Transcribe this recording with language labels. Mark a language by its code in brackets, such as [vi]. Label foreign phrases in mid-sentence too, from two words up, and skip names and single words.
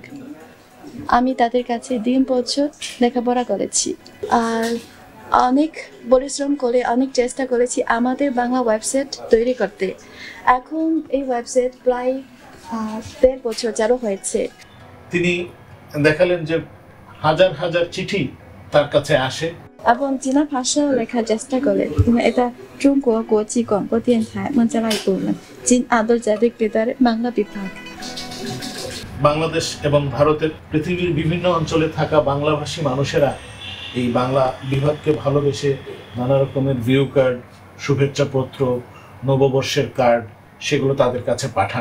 [bn] আমি তাদের কাছে 3 বছর লেখাপড়া করেছি আর অনেক পরিশ্রম করে অনেক চেষ্টা করেছি আমাদের বাংলা ওয়েবসাইট তৈরি করতে। এখন এই ওয়েবসাইট প্রায় 1.5 বছর চালু হয়েছে। তিনি দেখালেন যে হাজার হাজার চিঠি তার কাছে আসে এবং চীনা ভাষা লেখার চেষ্টা করে। এটা 中国国际广播电台孟加拉语部门 চীন আন্তর্জাতিক বেতার বাংলা বিভাগ। বাংলাদেশ এবং ভারতের পৃথিবীর বিভিন্ন অঞ্চলে থাকা বাংলাভাষী মানুষেরা এই বাংলা বিভাগকে ভালোবেসে নানা রকমের [en] view card, [bn] শুভেচ্ছা পত্র, নববর্ষের কার্ড সেগুলো তাদের কাছে পাঠান।